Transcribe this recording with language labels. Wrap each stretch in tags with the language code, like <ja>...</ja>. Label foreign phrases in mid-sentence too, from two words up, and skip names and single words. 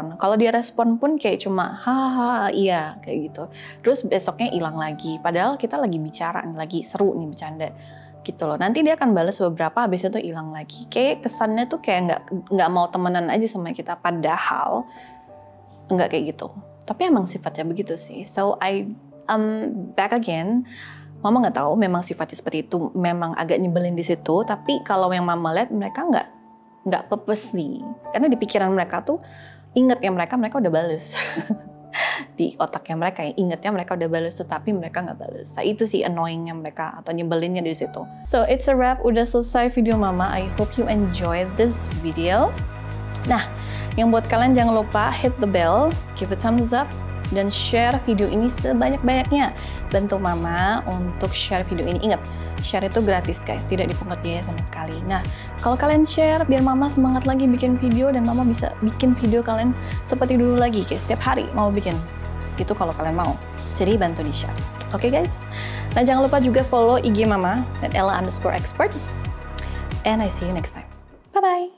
<id>Kalau dia respon pun kayak cuma haha iya kayak gitu. Terus besoknya hilang lagi. Padahal kita lagi bicara nih, lagi seru nih bercanda gitu loh. Nanti dia akan balas beberapa, habis itu hilang lagi. Kayak kesannya tuh kayak nggak mau temenan aja sama kita. Padahal nggak kayak gitu. Tapi emang sifatnya begitu sih.</id> <en>So I back again.</en> <id>Mama nggak tahu memang sifatnya seperti itu. Memang agak nyebelin di situ. Tapi kalau yang mama lihat mereka nggak purposely, karena di pikiran mereka tuh ingetnya mereka udah bales. Di otaknya mereka ingetnya mereka udah bales, tetapi mereka nggak bales. Nah, itu sih annoyingnya mereka atau nyebelinnya di situ.</id> <en>So it's a wrap,</en> <id>udah selesai video mama.</id> <en>I hope you enjoyed this video.</en> <id>Nah, yang buat kalian jangan lupa</id> <en>hit the bell, give a thumbs up,</en> <id>dan share video ini sebanyak-banyaknya. Bantu mama untuk share video ini. Ingat, share itu gratis guys, tidak dipungut biaya sama sekali. Nah, kalau kalian share, biar mama semangat lagi bikin video, dan mama bisa bikin video kalian seperti dulu lagi, kayak setiap hari mau bikin. Itu kalau kalian mau. Jadi bantu di-share. Oke guys? Nah, jangan lupa juga follow IG mama, @ella_expert.</id> <en>And I see you next time. Bye-bye!</en>